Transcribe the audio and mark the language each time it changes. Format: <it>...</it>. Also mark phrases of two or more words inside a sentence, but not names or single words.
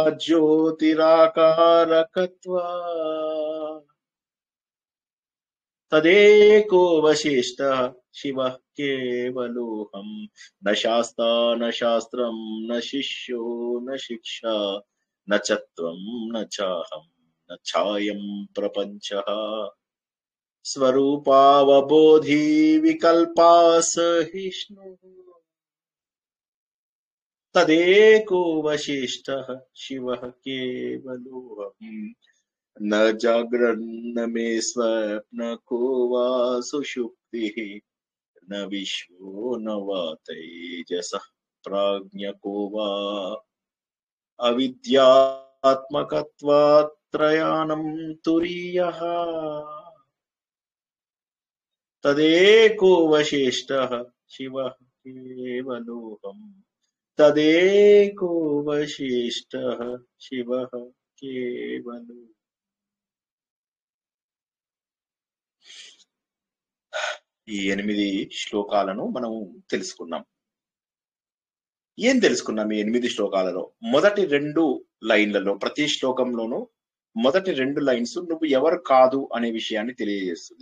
<sa>జ్యోతిరాకారకత్వా తదేకోవశిష్ట శివ కేవలోహం న శాస్తా న శాస్త్రం న శిష్యో న శిక్ష న చత్వం న చాహం న ఛాయం ప్రపంచ స్వరూపావబోధి వికల్పా సహిష్ణు తదేకోవశిష్ట శివ కేవలోహం न जागरन्न मे स्वप्न को वा सुषुप्ति न विश्वो न वा तेजसः प्राज्ञ को वा अविद्यात्मकत्वात् तुरीयः तदेको वशिष्ठः शिवः केवलोऽहम् तदेको वशिष्ठः शिवः केवलो</sa> <te>ఈ 8 శ్లోకాలను మనం తెలుసుకున్నాం. ఏం తెలుసుకున్నాం ఈ 8 శ్లోకాలలో? మొదటి 2 లైన్లలో, ప్రతి శ్లోకంలోనూ మొదటి 2 లైన్స్ నువ్వు ఎవరు కాదు అనే విషయాన్ని తెలియజేస్తుంది.</te>